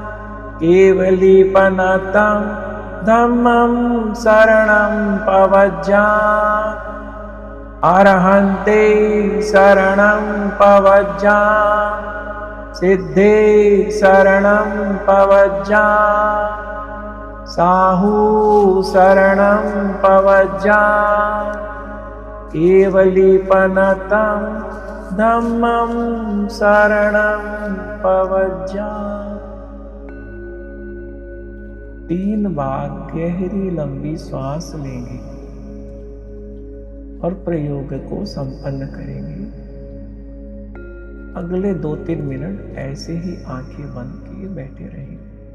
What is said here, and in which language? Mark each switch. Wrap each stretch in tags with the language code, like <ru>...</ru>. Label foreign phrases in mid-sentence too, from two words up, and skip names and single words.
<pra>केवलीपनतं धम्मं शरणं पवज्जां अरहन्ते शरणं पवज्जां सिद्धे शरणं पवज्जां साहू शरणं पवज्जां केवलीपनतं धम्मं शरणं पवज्जां।</pra> <hi>3 बार गहरी लंबी सांस लेंगे और प्रयोग को संपन्न करेंगे। अगले 2-3 मिनट ऐसे ही आंखें बंद किए बैठे रहेंगे।</hi>